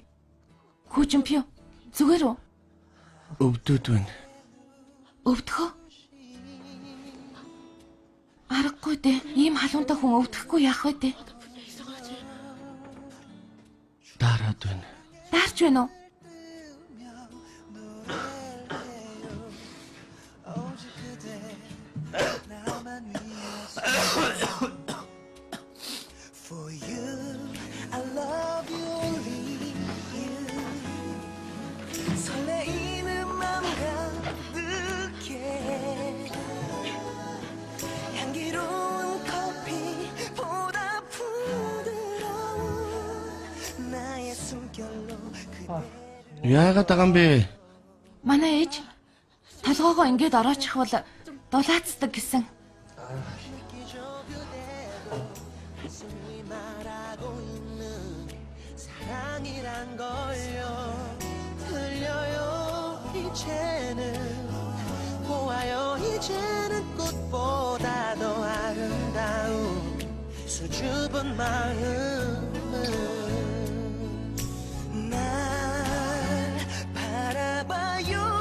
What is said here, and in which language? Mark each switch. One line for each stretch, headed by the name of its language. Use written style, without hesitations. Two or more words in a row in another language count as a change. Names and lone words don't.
Mongolian: Хүүчимпио. Зүгээр үү? өвдөд байна. Өвдөхөө? Аргагүй дээ. Ийм халуунтай хүн өвдөхгүй яах вэ дээ? Дараад байна. Даарч байна уу?
English: For you, I love you, only you.
Korean: 설레이는 맘 가득해. 향기로운 커피보다 부드러운 나의 숨결로 그대.
Mongolian: Яагаад байгаа юм бэ? Манай ээж толгоогоо ингээд ороочих бол дулаацдаг гэсэн.
Korean: 숨이 말하고 있는 사랑이란 걸요. 들려요 이제는 보아요 이제는 꽃보다 더 아름다운 수줍은 마음은 날 바라봐요.